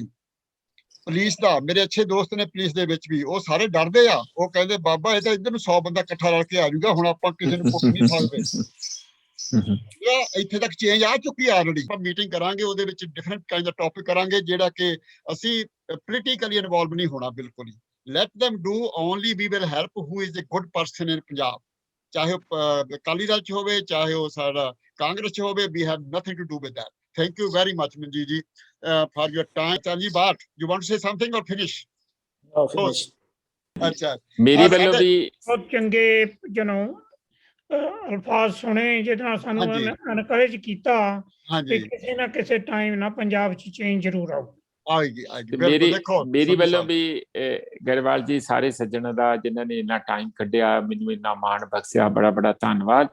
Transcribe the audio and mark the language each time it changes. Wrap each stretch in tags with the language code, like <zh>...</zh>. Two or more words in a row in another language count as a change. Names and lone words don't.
<pa>ਪੁਲਿਸ ਦਾ, ਮੇਰੇ ਅੱਛੇ ਦੋਸਤ ਨੇ ਪੁਲਿਸ ਦੇ ਵਿੱਚ ਵੀ, ਉਹ ਸਾਰੇ ਡਰਦੇ ਆ। ਉਹ ਕਹਿੰਦੇ ਬਾਬਾ ਇਹ ਤਾਂ ਇੱਧਰ ਨੂੰ 100 ਬੰਦਾ ਇਕੱਠਾ ਰਲ ਕੇ ਆ ਜਾਊਗਾ, ਹੁਣ ਆਪਾਂ ਕਿਸੇ ਨੂੰ ਪੁੱਛ ਨਹੀਂ ਸਕਦੇ। ਇੱਥੇ ਤੱਕ ਚੇਂਜ ਆ ਚੁੱਕੀ ਆਲਰੇਡੀ। ਆਪਾਂ ਮੀਟਿੰਗ ਕਰਾਂਗੇ, ਉਹਦੇ ਵਿੱਚ</pa> <en>different kind</en> <pa>ਦਾ ਟੌਪਿਕ ਕਰਾਂਗੇ, ਜਿਹੜਾ ਕਿ ਅਸੀਂ</pa> <en>politically involve</en> <pa>ਨਹੀਂ ਹੋਣਾ ਬਿਲਕੁਲ ਹੀ।</pa> <en>ਲੈਟ them do only we will help who is a good person in ਪੰਜਾਬ।</en> <pa>ਚਾਹੇ ਉਹ ਅਕਾਲੀ ਦਲ ਚ ਹੋਵੇ, ਚਾਹੇ ਉਹ ਸਾਡਾ ਕਾਂਗਰਸ ਚ ਹੋਵੇ,</pa> <en>we have nothing to do with that. Thank you very much, Manjeet ji, for your time. Chanji Bhatt, you want to say something or finish? No, finish.</en> <pa>ਅੱਛਾ, ਮੇਰੀ ਵੱਲੋਂ ਵੀ ਬਹੁਤ ਚੰਗੇ ਅਲਫਾਜ਼ ਸੁਣੇ, ਜਿਹਦੇ ਨਾਲ ਸਾਨੂੰ ਐਨਕਰੇਜ ਕੀਤਾ ਕਿ ਕਿਸੇ ਨਾ ਕਿਸੇ ਟਾਈਮ ਨਾ ਪੰਜਾਬ 'ਚ ਚੇਂਜ ਜ਼ਰੂਰ ਆਊ। ਮੇਰੀ ਵੱਲੋਂ ਵੀ ਗਰੇਵਾਲ ਜੀ, ਸਾਰੇ ਸੱਜਣਾਂ ਦਾ ਜਿਨ੍ਹਾਂ ਨੇ ਇੰਨਾ ਟਾਈਮ ਕੱਢਿਆ, ਮੈਨੂੰ ਇੰਨਾ ਮਾਣ ਬਖਸ਼ਿਆ, ਬੜਾ ਬੜਾ ਧੰਨਵਾਦ।</pa>